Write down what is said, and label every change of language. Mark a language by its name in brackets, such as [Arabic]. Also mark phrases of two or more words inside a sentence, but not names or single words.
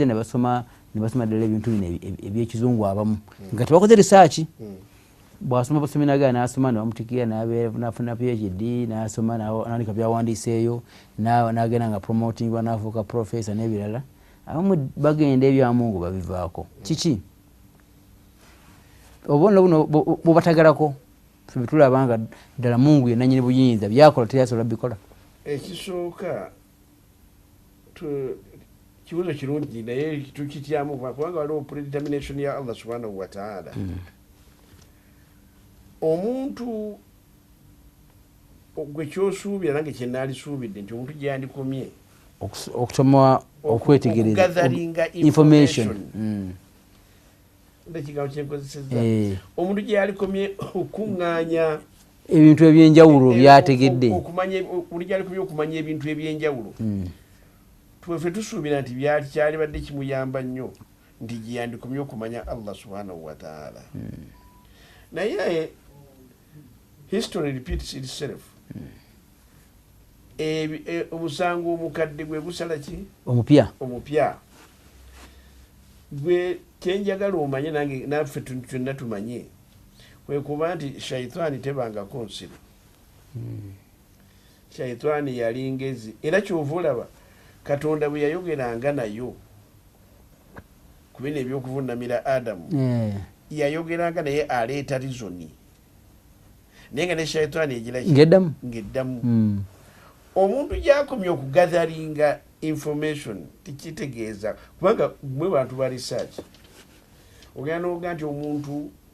[Ganda] ne basoma ddala ebintu bino ebyekizungu abamu nga tebakoze risaaki bw'asoma baseminagala n'asoma nebamutikira n'afuna PhD n'asoma n'andika byawandiiseeyo n'agenda nga promotingwa n'afuuka professor n'ebirala abamu bagenda ebya Mungu babivaako kiki obubonero buno bubatagalako ffe betulaba nga ddala Mungu yenanyini buyinza byakola teryasobola bikola ekisooka kibuzo kirungi naye tukityamu kubanga waliwo predetermination ya Allah [Arabic] سبحانه وتعالى [Ganda] omuntu gwe kyosuubira nange kyenaalisuubidde nti omuntu gyandikomye okusoma okwetegereza information ekigambo kyenkozeseza omuntu gyalikomye okuŋŋaanya ebintu ebyenjawulo byategedde buli gyalikomye okumanya ebintu ebyenjawulo ffe tusuubira nti kyalibadde kimuyamba nnyo nti gyeyandikomye okumanya Allah [Arabic] سبحانه وتعالى [Ganda] naye [English] history repeats itself [Ganda] omusango omukadde gwe gusala ki omupya gwe kyenjagala omanye nange naffe twonna tumanye kwekuba nti shaitaani tebangako nsiro shaitaani yali ngezi era kyova olaba Katonda bwe yayogeranga nayo ku bino ebyokuvunamira Adamu yayogeranga naye aleeta rizoni naye nga ne shaitaani egira ng'eddamu omuntu gyakomye okugatharinga information tikitegeeza kubanga mwe bantu ba research ogenda n'oga nti omuntu